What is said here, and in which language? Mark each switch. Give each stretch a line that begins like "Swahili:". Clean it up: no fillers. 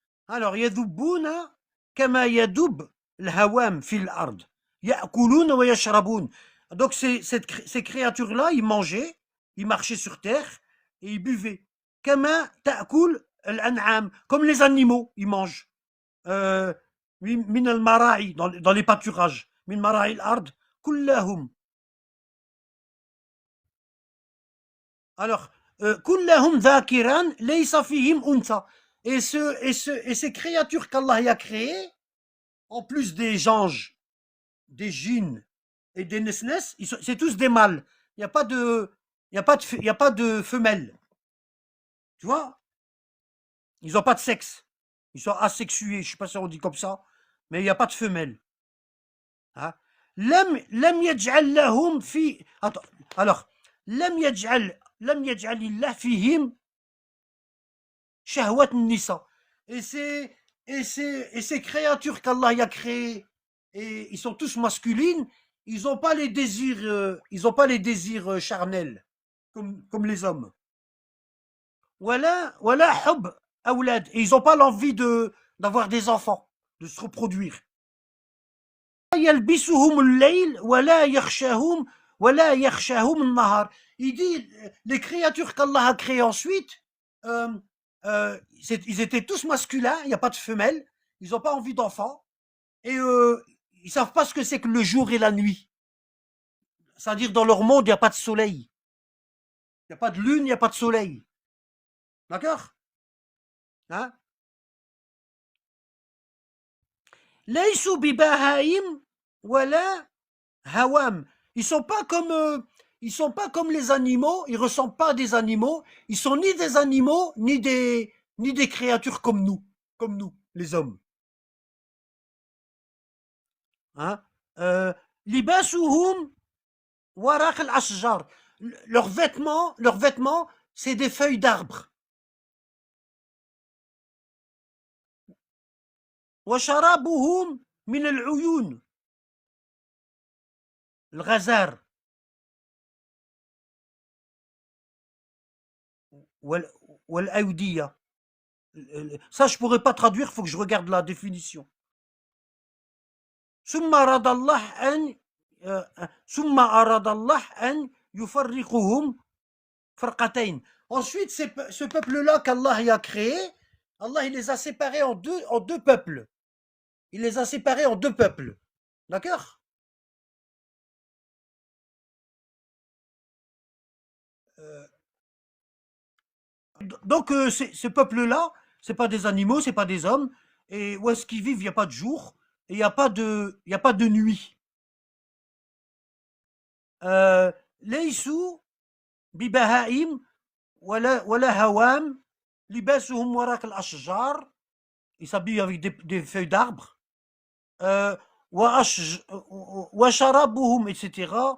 Arabic: Alors, يذبون كما يذب الهوام في الأرض يأكلون ويشربون.
French: Donc ces créatures-là, ils mangeaient, ils marchaient sur terre et ils buvaient. كما تأكل الأنعام, comme les animaux, ils mangent.
Arabic: من المراعي,
French: dans les pâturages.
Arabic: من مراعي الأرض كلهم. Alors, كلهم ذاكرا ليس فيهم أنثى.
French: Et ces créatures qu'Allah a créées, en plus des anges, des djinns et des nesnes, c'est tous des mâles. Il n'y a pas de femelles. Tu vois? Ils n'ont pas de sexe. Ils sont asexués. Je ne sais pas si on dit comme ça, mais il n'y a pas de femelles.
Arabic: Hein? لم يجعل لهم في. Attends. Alors, لم يجعل الله فيهم شهوة النساء.
French: Et ces créatures qu'Allah a créées, et ils sont tous masculines, ils n'ont pas les désirs charnels comme les hommes.
Arabic: ولا حب أولاد.
French: Et ils n'ont pas l'envie d'avoir des enfants, de se reproduire.
Arabic: يلبسهم الليل ولا يخشاهم ولا يخشاهم النهار.
French: Il dit, les créatures qu'Allah a créées ensuite, ils étaient tous masculins, il n'y a pas de femelles, ils n'ont pas envie d'enfants, et ils ne savent pas ce que c'est que le jour et la nuit. C'est-à-dire, dans leur monde, il n'y a pas de soleil. Il n'y a pas de lune, il n'y a pas de soleil. D'accord? Hein?
Arabic: Laysu bibahaim wala hawam.
French: Ils sont pas comme les animaux, ils ressemblent pas à des animaux, ils sont ni des animaux ni des créatures comme nous, les hommes.
Arabic: Hein? Libasuhum waraq al-ashjar.
French: Leurs vêtements, c'est des feuilles d'arbres.
Arabic: وشرابهم من العيون الغزار والأودية.
French: Ça je pourrais pas traduire, faut que je regarde la définition.
Arabic: ثم أراد الله أن يفرقهم فرقتين.
French: Ensuite, ce peuple-là qu'Allah a créé, Allah il les a séparés en deux peuples. Il les a séparés en deux peuples. D'accord? Donc, ce peuple-là, c'est pas des animaux, c'est pas des hommes. Et où est-ce qu'ils vivent? Il n'y a pas de jour et il n'y a pas de nuit.
Arabic: ليسوا ببهائم ولا هوام لباسهم وراق الأشجار.
French: Ils s'habillent avec des feuilles d'arbres. وشرابهم, etc.